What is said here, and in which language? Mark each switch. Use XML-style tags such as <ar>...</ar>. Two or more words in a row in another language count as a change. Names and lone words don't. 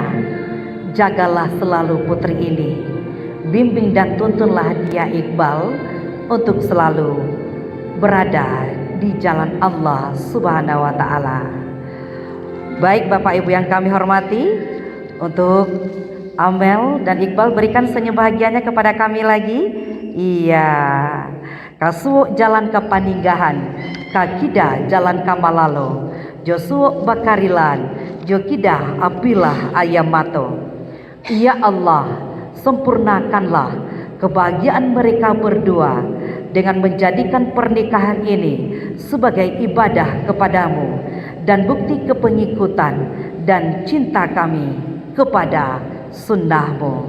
<id>Jagalah selalu putri ini. Bimbing dan tuntunlah dia Iqbal untuk selalu berada di jalan Allah</id> <ar>سبحانه وتعالى.</ar> <id>Baik Bapak Ibu yang kami hormati, untuk Amel dan Iqbal berikan senyum bahagianya kepada kami lagi. Iya,</id> <min>kasuuk jalan ke paninggahan, kakida jalan ke malalo, josuuk bakarilan, jokida apilah ayamato.</min> <id>Ya Allah, sempurnakanlah kebahagiaan mereka berdua dengan menjadikan pernikahan ini sebagai ibadah kepadamu dan bukti kepengikutan dan cinta kami kepada sunnahmu.</id>